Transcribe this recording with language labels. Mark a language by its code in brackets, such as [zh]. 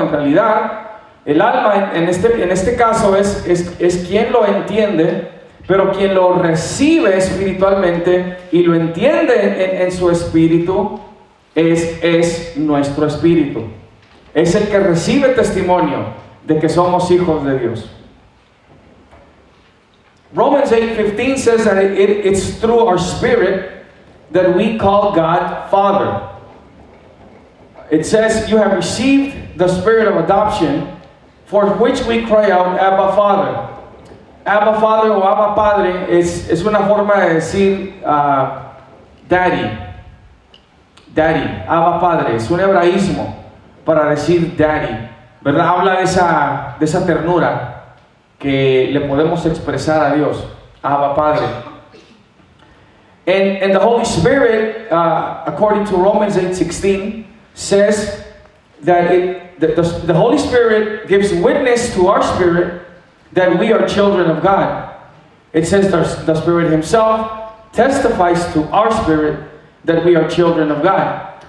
[es] En realidad, el alma en este caso es quien lo entiende, pero quien lo recibe espiritualmente y lo entiende en su espíritu es nuestro espíritu. Es el que recibe testimonio de que somos hijos de Dios. [en] Romans 8:15 says that it's through our spirit that we call God Father. It says, you have received the spirit of adoption, for which we cry out, Abba Father. [es] Abba Father o Abba Padre es una forma de decir Daddy. Daddy, Abba Padre, es un hebraísmo para decir Daddy, ¿verdad? Habla de esa ternura que le podemos expresar a Dios, Abba Padre. [en] And the Holy Spirit, according to Romans 8:16, says that the Holy Spirit gives witness to our spirit that we are children of God. It says the Spirit Himself testifies to our spirit that we are children of God.